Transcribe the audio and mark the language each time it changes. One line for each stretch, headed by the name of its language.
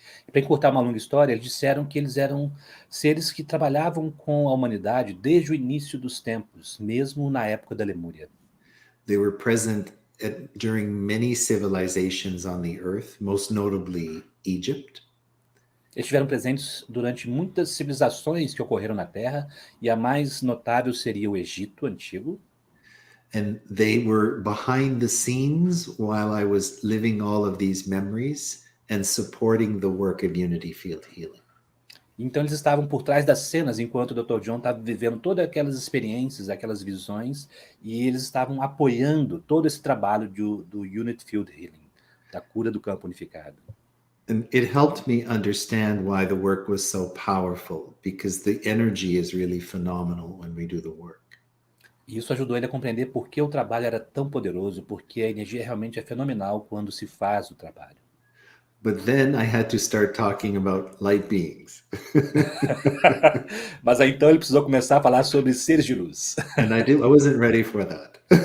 Portuguese: Para encurtar uma longa história, eles disseram que eles eram seres que trabalhavam com a humanidade desde o início dos tempos, mesmo na época da Lemúria.
English: They were present during many civilizations on the earth, most notably Egypt.
Portuguese: Eles estiveram presentes durante muitas civilizações que ocorreram na Terra, e a mais notável seria o Egito Antigo.
English: And they were behind the scenes while I was living all of these memories and supporting the work of Unity Field Healing.
Portuguese: Então eles estavam por trás das cenas enquanto o Dr. John estava vivendo todas aquelas experiências, aquelas visões, e eles estavam apoiando todo esse trabalho do Unity Field Healing, da cura do campo unificado.
English: And it helped me understand why the work was so powerful, because the energy is really phenomenal when we do the work.
Portuguese: E isso ajudou ele a compreender por que o trabalho era tão poderoso, porque a energia realmente é fenomenal quando se faz o trabalho.
English: But then I had to start talking about light beings.
Portuguese: Mas aí então ele precisou começar a falar sobre seres de luz.
English: And I wasn't ready for that.